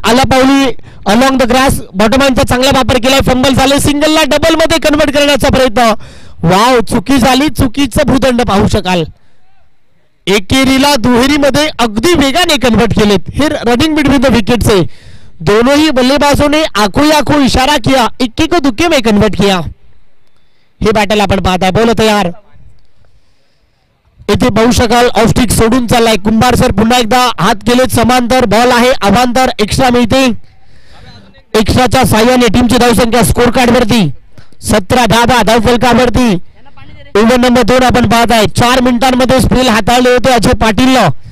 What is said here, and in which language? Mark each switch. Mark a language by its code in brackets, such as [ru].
[mr] आला पावली [en] Along the grass. [mr] बॉटमॅनचा चांगला वापर केलाय. फंबल झाले. सिंगलला डबल मध्ये कन्वर्ट करण्याचा प्रयत्न. वाव चुकी झाली. चुकीचं भूदंड पाहू शकाल. एकेरीला दुहेरीमध्ये अगदी वेगाने कन्वर्ट केलेत. हे [en] running between the wickets [mr] आहे. [hi] दोनों ही बल्लेबाजों ने आंखों आंखों इशारा किया. इक्के को दुक्के में कन्वर्ट किया. [mr] हे बॅटल आपण पाहत आहे. बोलो तयार. इथे पाहू शकाल ऑफस्टिक सोडून चाललाय. कुंभार सर पुन्हा एकदा हात केलेत समांतर. बॉल आहे अवांतर. एक्स्ट्रा मिळते. एक्स्ट्राच्या साह्याने टीमची धावसंख्या स्कोर कार्ड वरती 17 धावा धावफलकावरती. ओव्हर नंबर 2 आपण पाहत आहे. 4 मिनिटांमध्ये स्पेल हाताळले होते अजय पाटीलनं.